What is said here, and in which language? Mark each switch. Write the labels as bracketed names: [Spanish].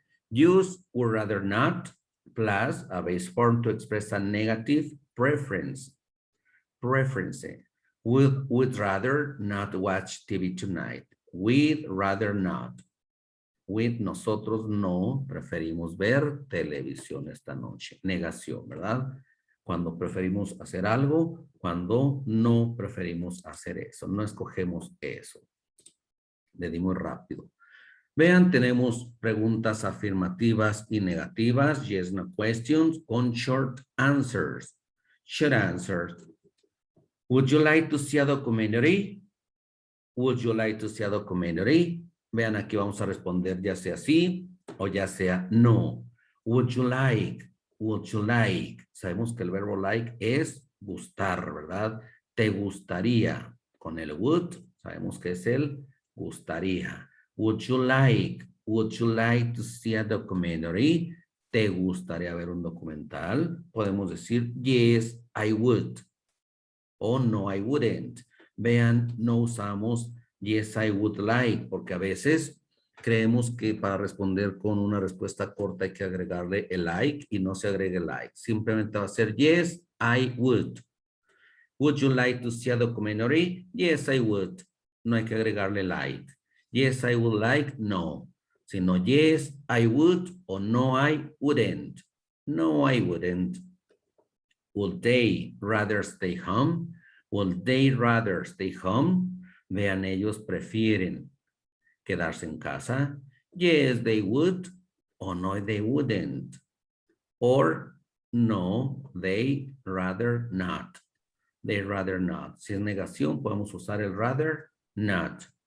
[English] Use would rather not plus a base form to express a negative preference. Preference. Would rather not watch TV tonight. We'd rather not. [Spanish] With nosotros no preferimos ver televisión esta noche. Negación, ¿verdad? Cuando preferimos hacer algo, cuando no preferimos hacer eso. No escogemos eso. Le di muy rápido. Vean, tenemos preguntas afirmativas y negativas. [English] Yes, no questions con short answers. Short answers. Would you like to see a documentary? Would you like to see a documentary? [Spanish] Vean, aquí vamos a responder ya sea sí o ya sea no. [English] Would you like? Would you like? [Spanish] Sabemos que el verbo like es gustar, ¿verdad? Te gustaría. Con el would, sabemos que es el gustaría. [English] Would you like? Would you like to see a documentary? [Spanish] ¿Te gustaría ver un documental? Podemos decir [English] yes, I would. [Spanish] O [English] no, I wouldn't. [Spanish] Vean, no usamos yes, I would like, porque a veces creemos que para responder con una respuesta corta hay que agregarle el like y no se agrega el like. Simplemente va a ser [English] yes, I would. Would you like to see a documentary? Yes, I would. [Spanish] No hay que agregarle like. [English] Yes, I would like, no. Sino yes, I would o no, I wouldn't. No, I wouldn't. Would they rather stay home? Would they rather stay home? [Spanish] Vean, ellos prefieren quedarse en casa. [English] Yes, they would. O no, they wouldn't. Or no, they rather not. They rather not. [Spanish] Si es negación, podemos usar el rather not.